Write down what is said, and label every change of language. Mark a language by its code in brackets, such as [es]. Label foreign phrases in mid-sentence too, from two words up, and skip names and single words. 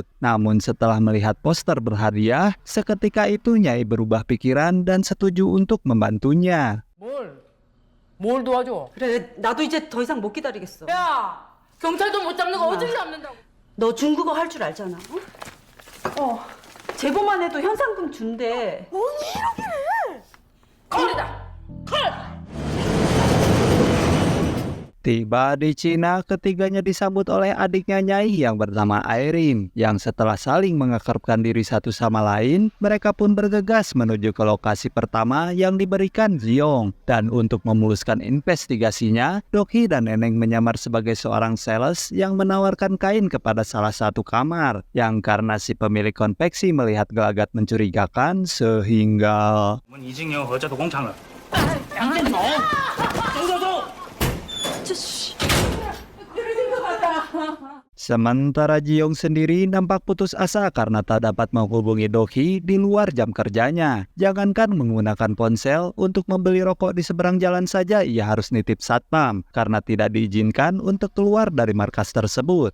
[id] Namun setelah melihat poster berhadiah, seketika itu Nyai berubah pikiran dan setuju untuk membantunya. [ko] 뭘 도와줘? 그래, 나도 이제 더 이상 못 기다리겠어. 야, 경찰도 못 잡는 거 어떻게 잡는다고? 너 중국어 할 줄 알잖아. 어? 제보만 해도 현상금 준대. 콜이다. 콜! [id] Tiba di Cina, ketiganya disambut oleh adiknya Nyai yang bernama Airin, yang setelah saling mengakrabkan diri satu sama lain, mereka pun bergegas menuju ke lokasi pertama yang diberikan Jiong. Dan untuk memuluskan investigasinya, Dokhi dan Neneng menyamar sebagai seorang sales yang menawarkan kain kepada salah satu kamar, yang karena si pemilik konveksi melihat gelagat mencurigakan sehingga [zh] 我们已经有合作的工厂了。 [id] Sementara Jiong sendiri nampak putus asa karena tak dapat menghubungi Dokhi di luar jam kerjanya. Jangankan menggunakan ponsel, untuk membeli rokok di seberang jalan saja ia harus nitip satpam karena tidak diizinkan untuk keluar dari markas tersebut.